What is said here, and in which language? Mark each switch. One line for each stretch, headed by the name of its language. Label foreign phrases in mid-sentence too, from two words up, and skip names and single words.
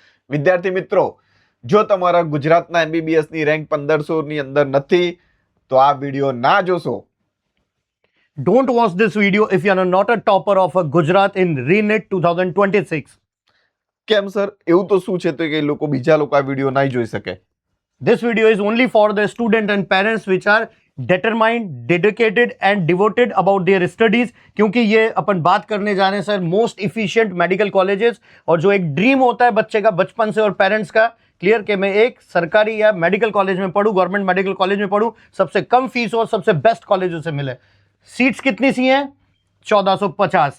Gujarati: વિદ્યાર્થી મિત્રો, જો તમારા ગુજરાતના MBBS ની રેન્ક 1500 ની અંદર નથી તો આ વિડિયો ના જોશો.
English: Don't watch this video if you are not a topper of a Gujarat in ReNet 2026.
Gujarati: કેમ સર, એવું તો શું છે તો કે બીજા લોકો આ વિડિયો નહીં જોઈ શકે?
English: This video is only for the student and parents which are determined, dedicated and devoted about their studies.
Hindi: क्योंकि ये अपन बात करने जा रहे हैं सर
English: most efficient medical colleges,
Hindi: और जो एक ड्रीम होता है बच्चे का बचपन से और पेरेंट्स का, क्लियर कि मैं एक सरकारी या
English: medical college
Hindi: में पढूं,
English: government medical college
Hindi: में पढूं, सबसे कम फीस और सबसे बेस्ट कॉलेजों से मिले. सीट्स कितनी सी हैं? 1450.